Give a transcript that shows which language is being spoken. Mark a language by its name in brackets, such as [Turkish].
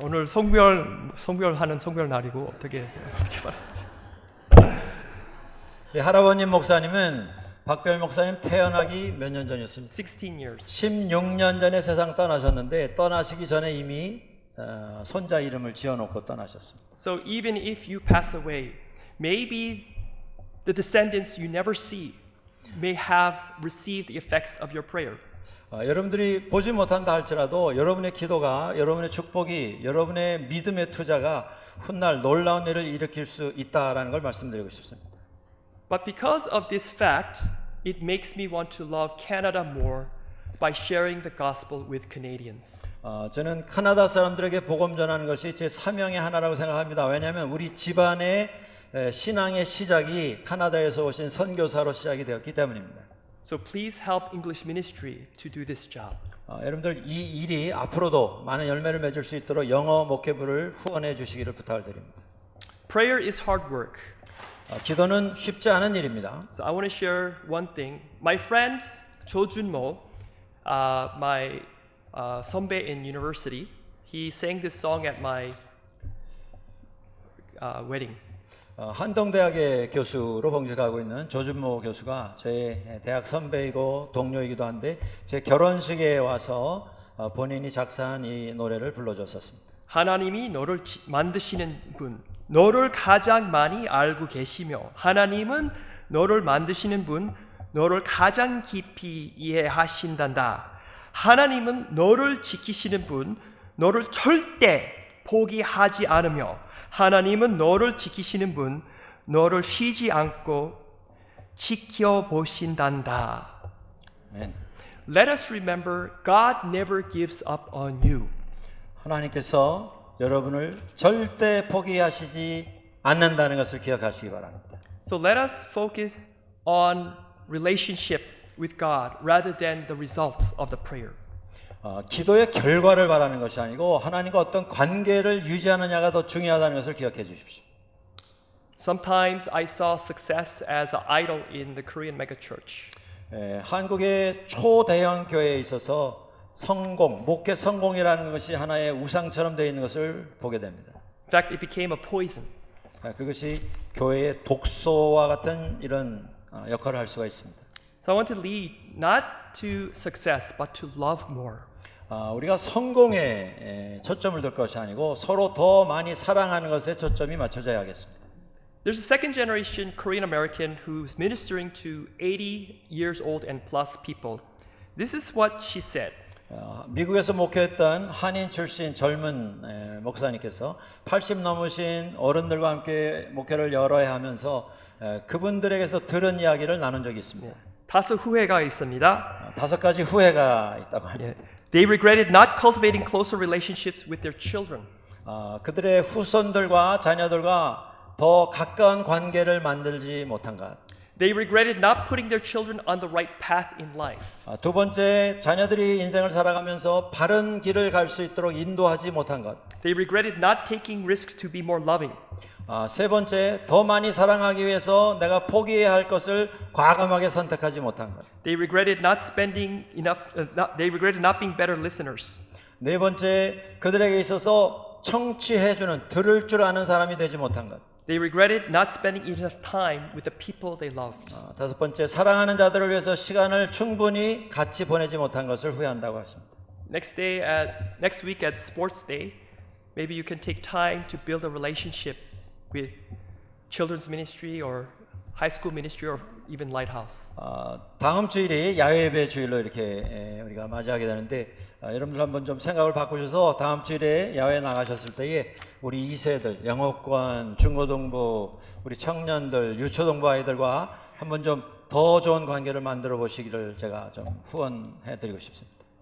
[Korean] 오늘 성별하는 성별 날이고 어떻게 예, 할아버님 목사님은 박별 목사님 태어나기 몇 년 전이었습니까? [English] 16 years. [Korean] 16년 전에 세상 떠나셨는데 떠나시기 전에 이미 손자 이름을 지어놓고 떠나셨습니다. [English] So even if you pass away, maybe the descendants you never see may have received the effects of your prayer. [Korean] 여러분들이 보지 못한다 할지라도 여러분의 기도가, 여러분의 축복이, 여러분의 믿음의 투자가 훗날 놀라운 일을 일으킬 수 있다라는 걸 말씀드리고 싶습니다. [English] But because of this fact, it makes me want to love Canada more by sharing the gospel with Canadians. [Korean] 저는 카나다 사람들에게 복음 전하는 것이 제 사명의 하나라고 생각합니다. 왜냐하면 우리 집안의 신앙의 시작이 카나다에서 오신 선교사로 시작이 되었기 때문입니다. [English] So please help English ministry to do this job. [Korean] 여러분들 이 일이 앞으로도 많은 열매를 맺을 수 있도록 영어 목회부를 후원해 주시기를 부탁을 드립니다. [English] Prayer is hard work. [Korean] 기도는 쉽지 않은 일입니다. [English] So I want to share one thing. My friend Cho Junmo, my 선배 in university, he sang this song at my wedding. [Korean] 한동대학의 교수로 봉직하고 있는 조준모 교수가 저의 대학 선배이고 동료이기도 한데 제 결혼식에 와서 본인이 작사한 이 노래를 불러줬었습니다. 하나님이 너를 만드시는 분, 너를 가장 많이 알고 계시며 하나님은 너를 만드시는 분, 너를 가장 깊이 이해하신단다. 하나님은 너를 지키시는 분, 너를 절대 포기하지 않으며 하나님은 너를 지키시는 분, 너를 쉬지 않고 지켜보신단다. 아멘. [English] Let us remember God never gives up on you. [Korean] 하나님께서 여러분을 절대 포기하시지 않는다는 것을 기억하시기 바랍니다. [English] So let us focus on relationship with God rather than the result of the prayer. [Korean] 기도의 결과를 바라는 것이 아니고 하나님과 어떤 관계를 유지하느냐가 더 중요하다는 것을 기억해 주십시오. [English] Sometimes I saw success as an idol in the Korean megachurch. [Korean] 한국의 초대형 교회에 있어서 성공, 목회 성공이라는 것이 하나의 우상처럼 되어 있는 것을 보게 됩니다. [English] In fact, it became a poison. [Korean] 그것이 교회의 독소와 같은 이런 역할을 할 수가 있습니다. [English] So I want to lead not to success but to love more. [Korean] 우리가 성공에 초점을 둘 것이 아니고 서로 더 많이 사랑하는 것에 초점이 맞춰져야 하겠습니다. [English] There's a second generation Korean American who's ministering to 80 years old and plus people. This is what she said. [Korean] 미국에서 목회했던 한인 출신 젊은 목사님께서 80 넘으신 어른들과 함께 목회를 여러 해 하면서 그분들에게서 들은 이야기를 나눈 적이 있습니다. 다섯 후회가 있습니다. 5가지 후회가 있다고 합니다. [English] They regretted not cultivating closer relationships with their children. [Korean] 그들의 후손들과 자녀들과 더 가까운 관계를 만들지 못한 것. [English] They regretted not putting their children on the right path in life. [Korean] 두 번째, 자녀들이 인생을 살아가면서 바른 길을 갈 수 있도록 인도하지 못한 것. [English] They regretted not taking risks to be more loving. [Korean] 세 번째, 더 많이 사랑하기 위해서 내가 포기해야 할 것을 과감하게 선택하지 못한 것. [English] They regretted not spending enough. They regretted not being better listeners. [Korean] 네 번째, 그들에게 있어서 청취해주는, 들을 줄 아는 사람이 되지 못한 것. [English] They regretted not spending enough time with the people they loved. [Korean] 다섯 번째, 사랑하는 자들을 위해서 시간을 충분히 같이 보내지 못한 것을 후회한다고 하십니다. [English] Next week at Sports Day, maybe you can take time to build a relationship with children's ministry or high school ministry or even Lighthouse. [Korean] 다음 주일이 야외예배 주일로 이렇게 우리가 맞이하게 되는데 여러분들 한번 좀 생각을 바꾸셔서 다음 주일에 야외 나가셨을 때에 우리 2세들, 영어권, 중고등부, 우리 청년들, 유초등부 아이들과 한번 좀 더 좋은 관계를 만들어 보시기를 제가 좀 후원해 드리고 싶습니다.